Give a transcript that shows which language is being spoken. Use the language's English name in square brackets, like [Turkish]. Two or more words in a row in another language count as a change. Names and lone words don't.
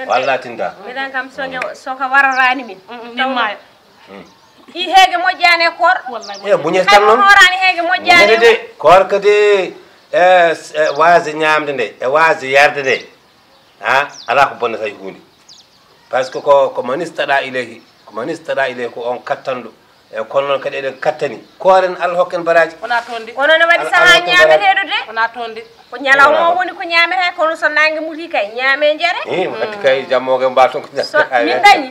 [Fula] walla atinta miɗen kam soka warorani min min maayo i heege moƴƴani e koor e buñete tan noon horani heege moƴƴani de korka de waase ñamde nde e waase yarde nde ha ala ko bonnata e hunde [French] par ce que [Fula] ko manistaɗa ilayhi ko on kattanɗo e kono noon kadi eɗen kattani kooren Allah hokken baraji wona toon de kono ne waɗi saaha ñameteɗo de wona toon de ko ñalawma woni ko ñamete kono so nangue muti kay ñaame jeere mo atti kay jammoge mba toon ko min dañi